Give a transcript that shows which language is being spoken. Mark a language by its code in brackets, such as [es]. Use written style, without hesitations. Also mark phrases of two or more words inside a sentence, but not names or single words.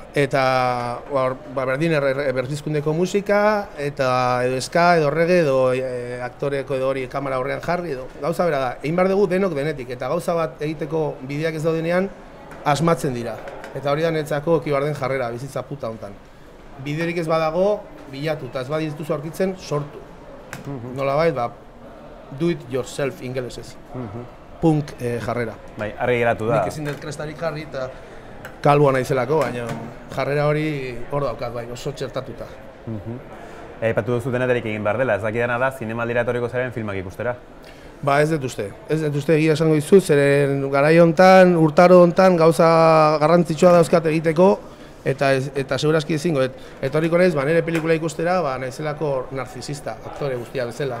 [eu] Eta berdin berpizkundeko musika, eta edo ska, edo reggae, edo aktoreko edo hori kamera horrean jarri, edo gauza bera da. Egin behar dugu denok denetik, eta gauza bat egiteko bideak ez daudenean asmatzen dira. Eta hori da netzako ekibarden jarrera, bizitza puta hontan. Biderik ez badago, bilatu, eta ez badituzu aurkitzen, sortu. Nolabait, [en] do it yourself ingelesez. [eu] Punk jarrera. Bai, argi geratu da. Nik ezin dut krestarik jarri eta kalboa naizelako, baina jarrera hori hor daukat, bai, oso txertatuta. Aipatu duzu deneterik egin behar dela, ez dakidana da, zinemaldira etorriko zaren filmak ikustera? Ba, ez dut uste egia esango dizut, zeren garai hontan, urtaro hontan gauza garrantzitsua dauzkat egiteko, eta segurazki ezingo, etorriko naiz, nire pelikula ikustera, naizelako narzisista, aktore guztia bezala.